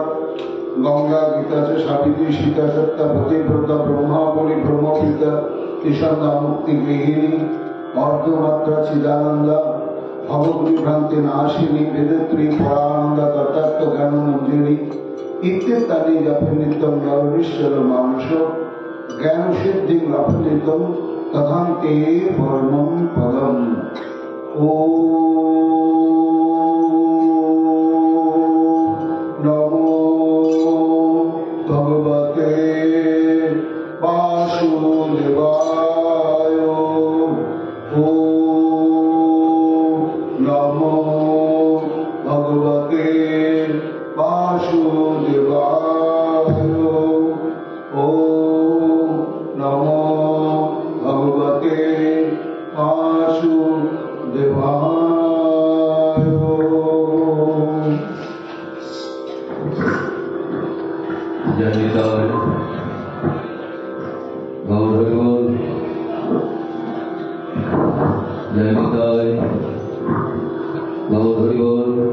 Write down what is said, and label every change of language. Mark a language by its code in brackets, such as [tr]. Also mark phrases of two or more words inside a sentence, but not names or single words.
[sa] গঙ্গা গীতা চ সাবিত্রী সীতা সত্তা পতিব্রতা ব্রহ্মাবলী ব্রহ্মপিতা তিসন্ধ্যা মুক্তি গৃহিণী অর্ধমাত্রা চিদানন্দা ভববিভ্রান্তি নাশিনী বেদত্রী পরানন্দা তথার্থ জ্ঞান মঞ্জুরি ইত্যেতানি যপে নিত্যম নরনীশ্বর মানুষ জ্ঞান সিদ্ধি লভ্যেতম তথান্তে পরমং পদম। নমো ভগবতে বাসুদেবায়। নমো ভগবতে বাসুদেবায়। নমো ভগবতে বাসুদেবায়। [bn] জয় নিতাই গৌর হরি বল। জয় নিতাই গৌর হরি বল।